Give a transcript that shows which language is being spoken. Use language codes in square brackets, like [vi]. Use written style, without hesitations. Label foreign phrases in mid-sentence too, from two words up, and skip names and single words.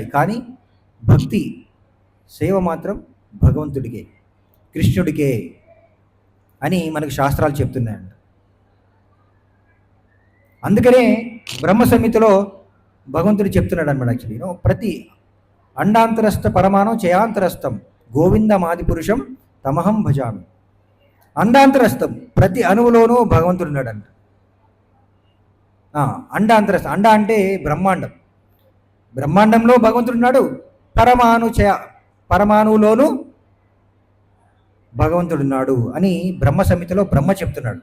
[te] కానీ భక్తి సేవ మాత్రం భగవంతుడికే, కృష్ణుడికే అని మనకు శాస్త్రాలు చెప్తున్నాయంట. అందుకనే బ్రహ్మ సంహితలో భగవంతుడు చెప్తున్నాడు అనమాట. [sa] యాక్చువల్లీ ప్రతి అండాంతరస్థ పరమాణం చయాంతరస్థం గోవిందమాది పురుషం తమహం భజామి. [te] అండాంతరస్థం ప్రతి అణువులోనూ భగవంతుడు ఉన్నాడంట. అండాంతరస్థ, అండ అంటే బ్రహ్మాండం, బ్రహ్మాండంలో భగవంతుడు ఉన్నాడు. పరమాణువులోనూ భగవంతుడు ఉన్నాడు అని బ్రహ్మ సంహితలో బ్రహ్మ చెప్తున్నాడు.